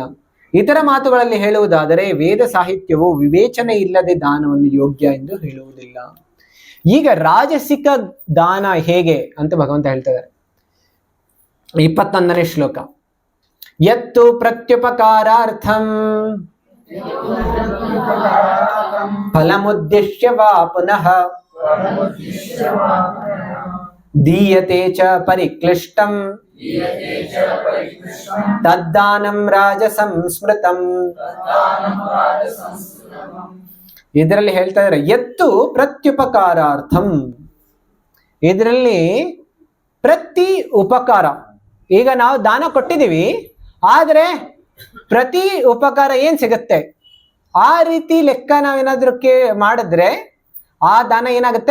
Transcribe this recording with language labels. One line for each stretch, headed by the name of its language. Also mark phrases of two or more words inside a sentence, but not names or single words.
Kannada: ಇತರ ಮಾತುಗಳಲ್ಲಿ ಹೇಳುವುದಾದರೆ ವೇದ ಸಾಹಿತ್ಯವು ವಿವೇಚನೆ ಇಲ್ಲದೆ ದಾನವನ್ನು ಯೋಗ್ಯ ಎಂದು ಹೇಳುವುದಿಲ್ಲ. ಈಗ ರಾಜಸಿಕ ದಾನ ಹೇಗೆ ಅಂತ ಭಗವಂತ ಹೇಳ್ತಾ ಇದ್ದಾರೆ. 21ನೇ ಶ್ಲೋಕ.
Sanskrit: ಯತ್ತು ಪ್ರತ್ಯುಪಕಾರಾರ್ಥಂ ಫಲಮುದ್ದೇಶ್ಯ ವಾ ಪುನಃ ದೀಯತೆ ಚ ಪರಿಕ್ಲಿಷ್ಟಂ ತದ್ದಾನಂ ರಾಜಸಂ ಸ್ಮೃತಂ.
Kannada: ಇದರಲ್ಲಿ ಹೇಳ್ತಾ ಇದ್ದಾರೆ
Sanskrit: ಯತ್ತು ಪ್ರತ್ಯುಪಕಾರಾರ್ಥಂ.
Kannada: ಇದರಲ್ಲಿ ಪ್ರತಿ ಉಪಕಾರ, ಈಗ ನಾವು ದಾನ ಕೊಟ್ಟಿದ್ದೀವಿ, ಆದರೆ ಪ್ರತಿ ಉಪಕಾರ ಏನ್ ಸಿಗುತ್ತೆ ಆ ರೀತಿ ಲೆಕ್ಕ ನಾವೇನಾದ್ರೂ ಮಾಡಿದ್ರೆ ಆ ದಾನ ಏನಾಗುತ್ತೆ?